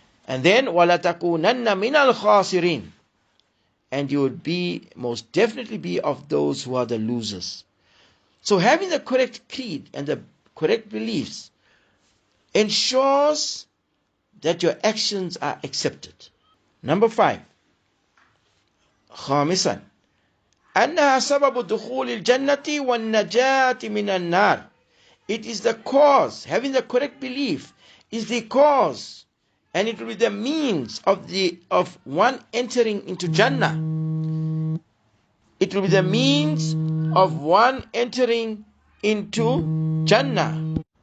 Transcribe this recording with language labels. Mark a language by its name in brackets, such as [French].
[English] And then, [Arabic] وَلَتَكُونَنَّ مِنَ الْخَاسِرِينَ, [English] and you would most definitely be of those who are the losers. So having the correct creed and the correct beliefs ensures that your actions are accepted. Number 5. [Arabic] خامسا أنها سبب دخول الجنة والنجاة من النار. [English] It is the cause, having the correct belief is the cause, and it will be the means of one entering into Jannah. It will be the means of one entering into Jannah.